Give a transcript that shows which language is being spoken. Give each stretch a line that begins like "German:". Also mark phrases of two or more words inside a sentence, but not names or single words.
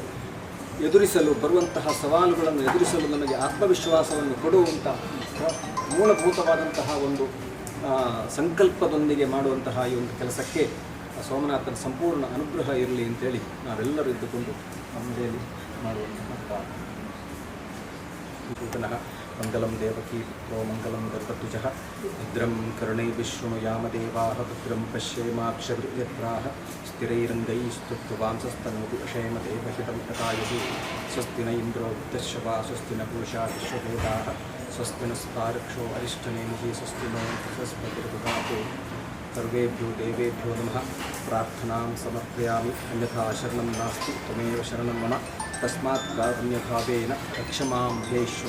Kannada: ಎದುರಿಸಲು ಬರುವಂತಹ ಸವಾಲುಗಳನ್ನು ಎದುರಿಸಲು ನಮಗೆ ಆತ್ಮವಿಶ್ವಾಸವನ್ನು ಕೊಡುವಂಥ ಮೂಲಭೂತವಾದಂತಹ ಒಂದು ಸಂಕಲ್ಪದೊಂದಿಗೆ ಮಾಡುವಂತಹ ಈ ಒಂದು ಕೆಲಸಕ್ಕೆ ಸೋಮನಾಥನ ಸಂಪೂರ್ಣ ಅನುಗ್ರಹ ಇರಲಿ ಅಂತೇಳಿ ನಾವೆಲ್ಲರೂ ಇದ್ದುಕೊಂಡು ನಮ್ಮದೇಲಿ ಮಾಡುವಂತಹ ಪುನಃ
Sanskrit: ಮಂಗಲಂ ದೇವಕೀ ಪುತ್ರೋ ಮಂಗಲಂ ಗರ್ಭತುಜಃ ಭದ್ರಂ ಕರ್ಣೈರ್ವಿಶೃಣುಯಾಮದೇವಾಃ ಭದ್ರಂ ಪಶ್ಯೇಮಾಕ್ಷಭಿರ್ಯತ್ರಾಃ ಸ್ಥಿರೈರಂಗೈಸ್ತುತ್ವಾಂಸಸ್ತನೂಭಿಷೇಮದೇವಹಿತಂ ತಥಾಯತಿ ಸ್ವಸ್ತಿ ನ ಇಂದ್ರೋ ವೃತ್ತಶ್ರವಾ ಸ್ವಸ್ತಿ ನ ಪೂಷಾ ವಿಶ್ವವೇದಾಃ ಸ್ವಸ್ತಿ ನಸ್ತಾರಕ್ಷೋ ಅರಿಷ್ಟನೇಮಿಃ ಸ್ವಸ್ತಿ ನೋ ಬೃಹಸ್ಪತಿರ್ದಧಾತು ಸರ್ವೇಭ್ಯೋ ದೇವೇಭ್ಯೋ ನಮಃ. ಪ್ರಾರ್ಥನಾಂ ಸಮರ್ಪಯಾಮಿ. ಅನ್ಯಥಾ ಶರಣಂ ನಾಸ್ತಿ ತ್ವಮೇವ ಶರಣಂ ಮಮ. ತಸ್ಮಾತ್ ಕಾರುಣ್ಯಭಾವೇನ ರಕ್ಷ ಮಾಂ ಮಹೇಶ್ವರ.